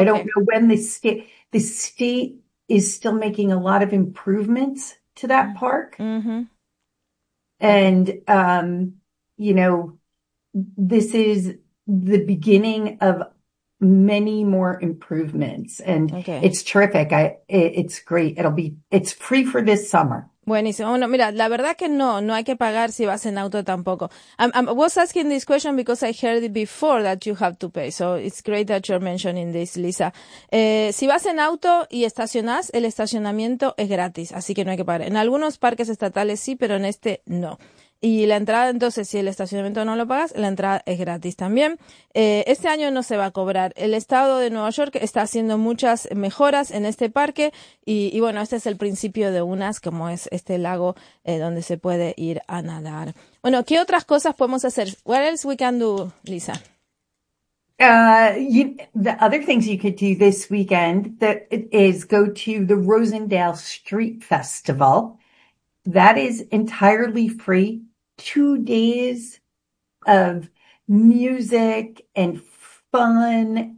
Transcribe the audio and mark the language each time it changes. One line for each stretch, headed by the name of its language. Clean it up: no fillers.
English: I don't know when the state is still making a lot of improvements to that park. Mm-hmm. And, you know, this is the beginning of many more improvements. And okay. It's terrific. It's great. It's free for this summer.
Spanish: Buenísimo. Bueno, mira, la verdad que no hay que pagar si vas en auto tampoco.
English: I was asking this question because I heard it before that you have to pay. So it's great that you're mentioning this, Lisa.
Spanish: Si vas en auto y estacionás, el estacionamiento es gratis, así que no hay que pagar. En algunos parques estatales sí, pero en este no. Y la entrada, entonces, si el estacionamiento no lo pagas, la entrada es gratis también. Este año no se va a cobrar. El estado de Nueva York está haciendo muchas mejoras en este parque. Y bueno, este es el principio de unas, como es este lago donde se puede ir a nadar. Bueno, ¿qué otras cosas podemos hacer?
English: What else we can do, Lisa? The other things you could do this weekend is go to the Rosendale Street Festival. That is entirely free. 2 days of music and fun.